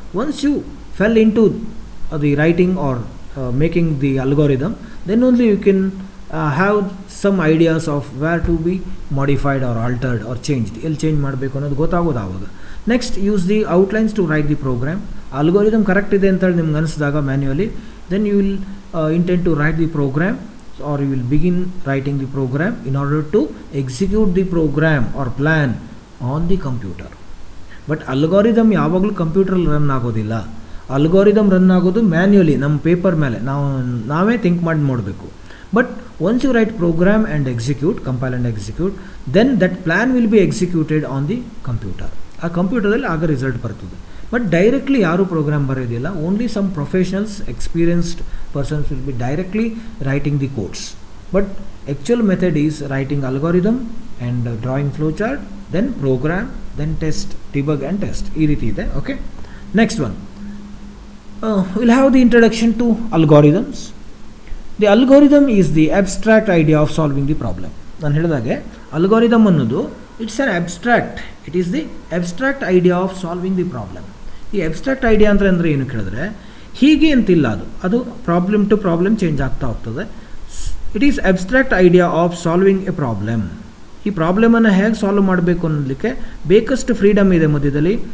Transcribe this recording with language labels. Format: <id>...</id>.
<en>once you fell in to the writing or making the algorithm, then only you can have some ideas of where to be modified or altered or changed,</en> <kn>ಎಲ್ಲಿ change ಮಾಡಬೇಕು ಅನ್ನೋದು ಗೊತ್ತಾಗೋದು ಆವಾಗ.</kn> <en>Next use the outlines to write the program.</en> <kn>Algorithm correct ಇದೆ ಅಂತೇಳಿ ನಿಮ್ಗೆ ಅನಿಸಿದಾಗ manually,</kn> <en>Then you will intent to write the program or you will begin writing the program in order to execute the program or plan on the computer.</en> <kn>But algorithm ಯಾವಾಗಲೂ ಕಂಪ್ಯೂಟ್ರಲ್ಲಿ run ಆಗೋದಿಲ್ಲ. Algorithm run ಆಗೋದು manually ನಮ್ಮ paper ಮೇಲೆ ನಾವೇ think ಮಾಡಿ ನೋಡಬೇಕು.</kn> <en>But once you write program and execute, compile and execute, then that plan will be executed on the computer.</en> <kn>ಆ ಕಂಪ್ಯೂಟರಲ್ಲಿ ಆಗ ರಿಸಲ್ಟ್ ಬರ್ತದೆ. ಬಟ್ ಡೈರೆಕ್ಟ್ಲಿ ಯಾರೂ program ಬರೆಯೋದಿಲ್ಲ.</kn> <en>Only some professionals, experienced persons will be directly writing the codes. But actual method is writing algorithm and drawing flowchart, then program, then test, debug and test.</en> <kn>ಈ ರೀತಿ ಇದೆ.</kn> <en>Okay, next one, we'll have the introduction to algorithms. The algorithm is the abstract idea of solving the problem.</en> <kn>ನಾನು ಹೇಳಿದಾಗೆ algorithm ಅನ್ನೋದು</kn> <en>It's an abstract, it is the abstract idea of solving the problem.</en> <kn>ಈ abstract idea ಅಂದರೆ ಏನು ಕೇಳಿದ್ರೆ ಹೀಗೆ ಅಂತಿಲ್ಲ, ಅದು ಪ್ರಾಬ್ಲಮ್ ಟು ಪ್ರಾಬ್ಲಮ್ ಚೇಂಜ್ ಆಗ್ತಾ ಹೋಗ್ತದೆ.</kn> <en>It is abstract idea of solving a problem.</en> <kn>ಈ ಪ್ರಾಬ್ಲಮನ್ನು ಹೇಗೆ ಸಾಲ್ವ್ ಮಾಡಬೇಕು ಅನ್ನೋದಕ್ಕೆ ಬೇಕಷ್ಟು ಫ್ರೀಡಮ್ ಇದೆ ಮಧ್ಯದಲ್ಲಿ.</kn>